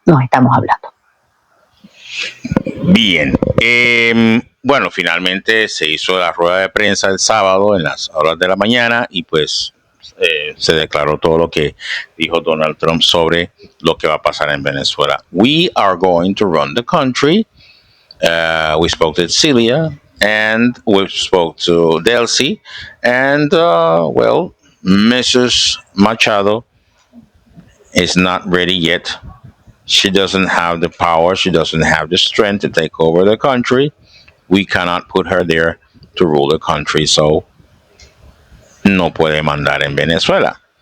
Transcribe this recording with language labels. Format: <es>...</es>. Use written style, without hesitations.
<es>Nos estamos hablando. Bien, bueno, finalmente se hizo la rueda de prensa el sábado en las horas de la mañana y pues se declaró todo lo que dijo Donald Trump sobre lo que va a pasar en Venezuela.</es> <en>We are going to run the country. We spoke to Cilia and we spoke to Delcy and well, Mrs. Machado is not ready yet. She doesn't have the power. She doesn't have the strength to take over the country. We cannot put her there to rule the country.</en> <es>So, no puede mandar en Venezuela.</es>